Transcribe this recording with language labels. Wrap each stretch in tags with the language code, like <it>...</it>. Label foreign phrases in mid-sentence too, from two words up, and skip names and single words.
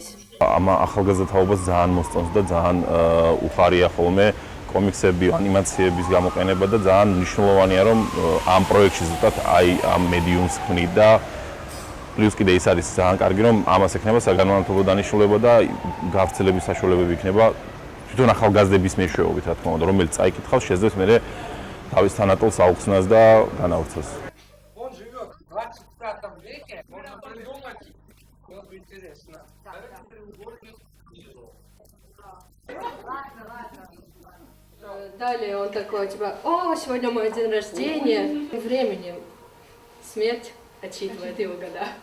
<ka>ამ ახალგაზრდა თაობას ძალიან მოსწონს და ძალიან უხარია ხოლმე კომიქსები, ანიმაციების გამოყენება და ძალიან მნიშვნელოვანია რომ ამ პროექტში ზუსტად აი ამ მედიუმს ქმნით და პლუს კიდე ის არის ძალიან კარგი, რომ ამას ექნება საგანმანათლებლო დანიშნულება და გავრცელების საშუალებები იქნება თვითონ ახალგაზრდების მეშვეობით, რა თქმა უნდა, რომელიც წაიკითხავს, შეძლებს მერე თავის თანატოლს აუხსნას და განავრცელოს.</ka> <ru>Он живет в 25 веке, можно придумать, было бы интересно. Далее он такой, типа, о, сегодня мой день рождения. И временем смерть отчитывает его года.</ru>